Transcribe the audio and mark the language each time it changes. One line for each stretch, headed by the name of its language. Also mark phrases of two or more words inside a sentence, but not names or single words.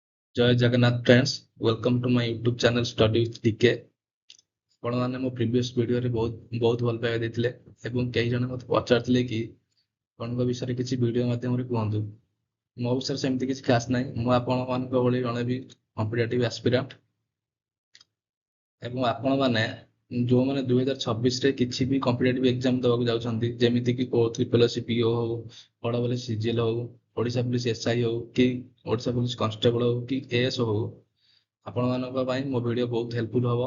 Odia: ଜୟ ଜଗନ୍ନାଥ
English: friends, welcome to my YouTube channel Study with DK.
Odia: ଆପଣ ମାନେ ମୋ
English: previous video
Odia: ବହୁତ ବହୁତ ଭଲ ପାଇବା ଦେଇଥିଲେ ଏବଂ କେହି ଜଣ ମୋତେ ପଚାରିଥିଲେ କି ଆପଣଙ୍କ ବିଷୟରେ କିଛି ଭିଡିଓ ମାଧ୍ୟମରେ କୁହନ୍ତୁ। ମୋ ବିଷୟରେ ସେମିତି କିଛି ଖାସ୍ ନାହିଁ। ମୁଁ ଆପଣମାନଙ୍କ ଭଳି ଜଣେ ବି
English: competitive aspirant
Odia: ଏବଂ ଆପଣମାନେ ଯେଉଁମାନେ 2026ରେ କିଛି ବି
English: competitive exam
Odia: ଦେବାକୁ ଯାଉଛନ୍ତି, ଯେମିତିକି ଓ ଟ୍ରିପଲ୍ ଏସ୍ ପିଓ ହଉ, ବଡ଼ ବଡ଼ ସିଜିଏଲ୍ ହଉ, ଓଡ଼ିଶା ପୁଲିସ ଏସ୍ଆଇ ହଉ କି ଓଡ଼ିଶା ପୁଲିସ କନଷ୍ଟେବଳ ହଉ କି ଏଏସ୍ ହଉ, ଆପଣମାନଙ୍କ ପାଇଁ ମୋ ଭିଡିଓ ବହୁତ ହେଲ୍ପଫୁଲ୍ ହବ।